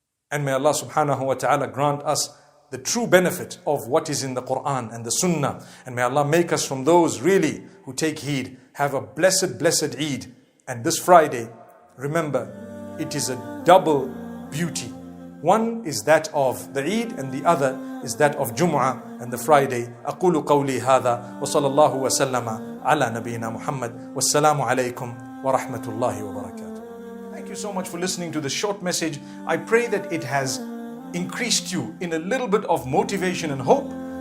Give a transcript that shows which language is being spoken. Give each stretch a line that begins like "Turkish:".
English: And may Allah subhanahu wa ta'ala grant us the true benefit of what is in the Quran and the Sunnah. And may Allah make us from those really who take heed. Have a blessed, blessed Eid. And this Friday, remember, it is a double beauty. One is that of the Eid and the other is that of Jum'ah and the Friday.
Arabic: أقول قولي هذا وصلى الله وسلم على نبينا محمد والسلام عليكم ورحمة الله وبركاته.
English: Thank you so much for listening to this short message. I pray that it has increased you in a little bit of motivation and hope.